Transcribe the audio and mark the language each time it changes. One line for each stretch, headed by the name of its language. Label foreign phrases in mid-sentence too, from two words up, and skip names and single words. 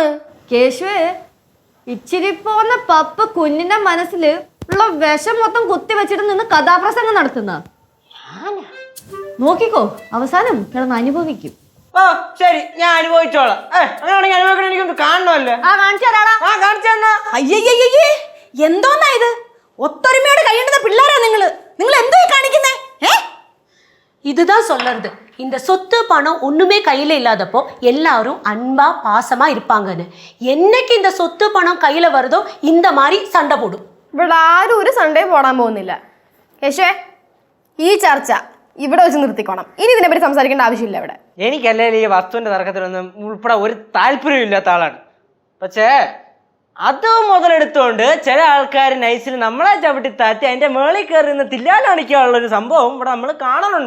Malayalam: കേശുവേ, ഇച്ചിരി പോന്ന പപ്പ കുഞ്ഞിന്റെ മനസ്സില് ഉള്ള വിഷം മൊത്തം കുത്തി വെച്ചിട്ട് നിന്ന് കഥാപ്രസംഗം നടത്തുന്ന നോക്കിക്കോ, അവസാനം കിടന്ന് അനുഭവിക്കും. ശരി, ഞാൻ അനുഭവിച്ചോളാം. അങ്ങനെയാണെങ്കിൽ അനുഭവിക്കണം, എനിക്കൊന്ന് കാണണമല്ലോ. അയ്യയ്യേ, എന്തോന്നാ ഇത്? ഒത്തൊരുമയോട് കഴിയേണ്ടുന്ന പിള്ളേരാ നിങ്ങള്. നിങ്ങൾ എന്തോ കാണിക്കുന്നേ?
Tamil: இதுதான் சொல்றது. இந்த சொத்து பணம் ஒண்ணுமே கையில இல்லாதப்போ எல்லாரும் அன்பா பாசமா இருப்பாங்கன்னு. என்னைக்கு இந்த சொத்து பணம் கையில வருதோ இந்த மாதிரி சண்டை போடும்.
Malayalam: ഇവിടെ ആരും ഒരു
Tamil: சண்டை போட
Malayalam: പോകുന്നില്ല. യശേ, ഈ ചർച്ച ഇവിടെ വെച്ച് നിർത്തിക്കോണം. ഇനി ഇതിനെപ്പറ്റി സംസാരിക്കേണ്ട ആവശ്യമില്ല ഇവിടെ. എനിക്കല്ലേ ഈ വസ്തുവിന്റെ തർക്കത്തിലൊന്നും ഉൾപ്പെടെ ഒരു താല്പര്യം ഇല്ലാത്ത ആളാണ്. പക്ഷേ അത് മുതലെടുത്തുകൊണ്ട് ചില ആൾക്കാർ നൈസിൽ നമ്മളെ ചവിട്ടി താത്തി അതിന്റെ മേളിൽ കയറി നിന്ന് തില്ലാലണിക്കാനുള്ള ഒരു സംഭവം ഇവിടെ നമ്മൾ കാണുന്നുണ്ട്.